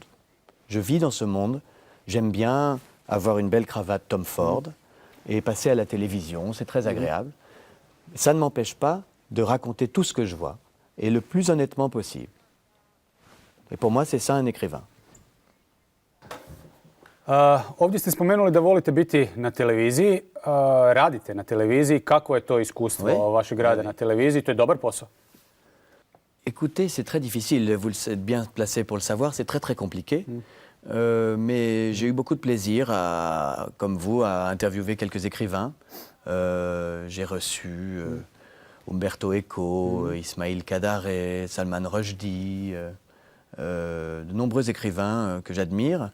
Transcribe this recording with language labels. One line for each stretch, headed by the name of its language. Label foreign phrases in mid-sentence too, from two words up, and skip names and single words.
French: Je vis dans ce monde. J'aime bien avoir une belle cravate Tom Ford et passer à la télévision. C'est très agréable. Ça ne m'empêche pas de raconter tout ce que je vois et le plus honnêtement possible. Et pour moi, c'est ça un écrivain.
Croatian: Ovdje ste spomenuli da volite biti na televiziji, radite na televiziji. Kako je to iskustvo vašeg rada na televiziji? To je dobar posao?
French: Écoutez, c'est très difficile, vous êtes bien placé pour le savoir, c'est très très compliqué. Mais j'ai eu beaucoup de plaisir, comme vous, à interviewer quelques écrivains. J'ai reçu Umberto Eco, Ismail Kadare, Salman Rushdie, de nombreux écrivains que j'admire.